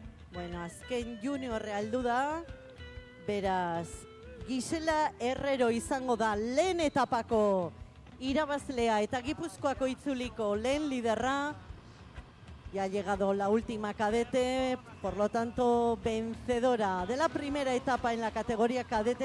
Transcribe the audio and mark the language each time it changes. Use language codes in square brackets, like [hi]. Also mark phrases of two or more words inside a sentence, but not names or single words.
[eu] Bueno, azken juniorre aldu da, beraz, Gisela Herrero izango da lehen etapako irabazlea eta Gipuzkoako itzuliko lehen liderra. [es] Ya ha llegado la última cadete, por lo tanto, vencedora de la primera etapa en la categoría cadete.